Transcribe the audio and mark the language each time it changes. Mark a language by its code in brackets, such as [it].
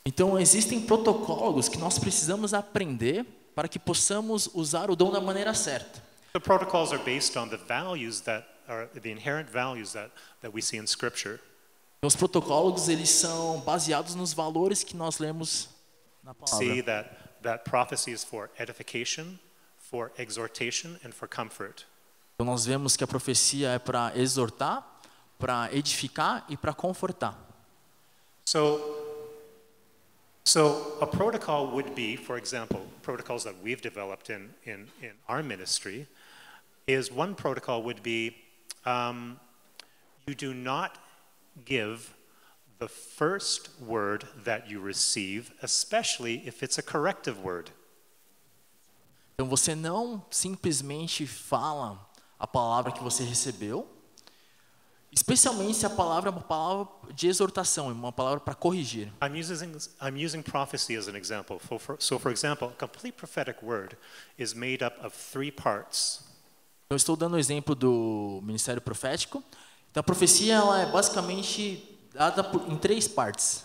[pt] Então, existem protocolos que nós precisamos aprender para que possamos usar o dom da maneira certa. [en] The protocols are based on the values that are the inherent values that we see in Scripture. [pt] Então, os protocolos, eles são baseados nos valores que nós lemos na [en] See [pt] palavra. [en] that prophecy is for edification, for exhortation, and for comfort. [pt] Então, nós vemos que a profecia é para exortar, para edificar e para confortar. [en] So a protocol would be, for example, protocols that we've developed in our ministry, is one protocol would be you do not give the first word that you receive, especially if it's a corrective word. [pt] Então, você não simplesmente fala a palavra que você recebeu, especialmente se a palavra é uma palavra de exortação, é uma palavra para corrigir. [en] I'm using prophecy as an example. So for example, a complete prophetic word is made up of 3 parts. [pt] Eu estou dando o exemplo do ministério profético. Então, a profecia ela é basicamente dada em 3 partes.